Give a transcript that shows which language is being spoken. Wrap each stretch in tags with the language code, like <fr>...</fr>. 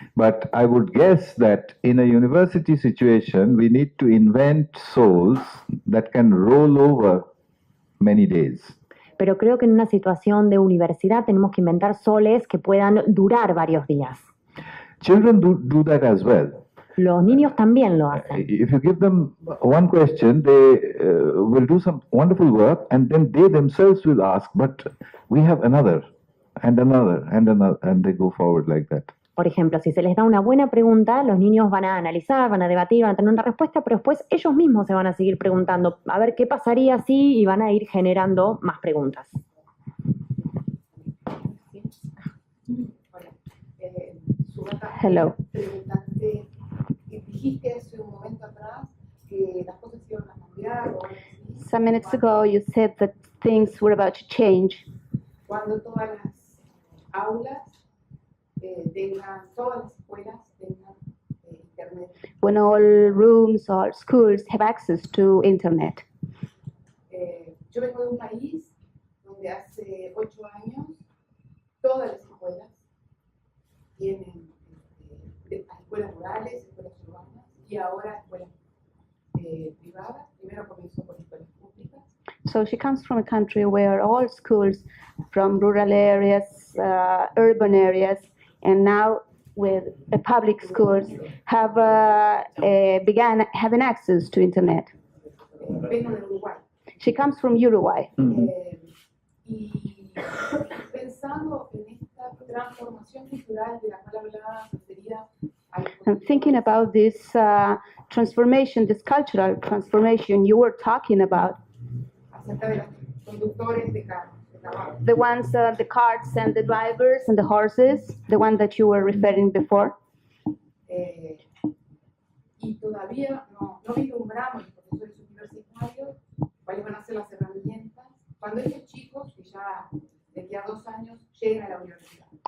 <en>But I would guess that in a university situation, we need to invent souls that can roll over many days.</en> <es>Pero creo que en una situación de universidad tenemos que inventar soles que puedan durar varios días.</es> <en>Children do that as well.</en> <es>Los niños también lo hacen.</es> <en>If you give them one question, they will do some wonderful work, and then they themselves will ask, but we have another, and another, and another, and they go forward like that.</en> <es>Por ejemplo, si se les da una buena pregunta, los niños van a analizar, van a debatir, van a tener una respuesta, pero después ellos mismos se van a seguir preguntando, a ver qué pasaría si, y van a ir generando más preguntas.</es> <en>Hello.</en> <es>Preguntarte, dijiste hace un momento atrás que las cosas iban a cambiar o algo así,</es> <en>Some minutes ago, you said that things were about to change</en> <es>cuando todas las aulas tengan, todas las escuelas tengan internet.</es> <en>when all rooms, all schools have access to internet.</en> <es>Yo vengo de un país donde hace 8 años todas las escuelas tienen escuelas rurales, escuelas urbanas y ahora escuelas privadas. Primero comenzó con escuelas públicas.</es> <en>So she comes from a country where all schools from rural areas, urban areas, and now with public schools have began having access to internet.</en> <es>Vengo de Uruguay.</es> <en>She comes from Uruguay.</en> <es>Y pensando en esta transformación cultural de la cual hablaba, sería</es> <en>And thinking about this transformation, this cultural transformation you were talking about,</en> <es>acerca de los conductores de carros, de trabajo.</es> <en>the ones, the carts and the drivers and the horses, the one that you were referring before.</en> <es>Y todavía no vislumbramos los profesores universitarios cuáles van a ser las herramientas cuando estos chicos que ya de aquí a 2 años lleguen a la universidad.</es>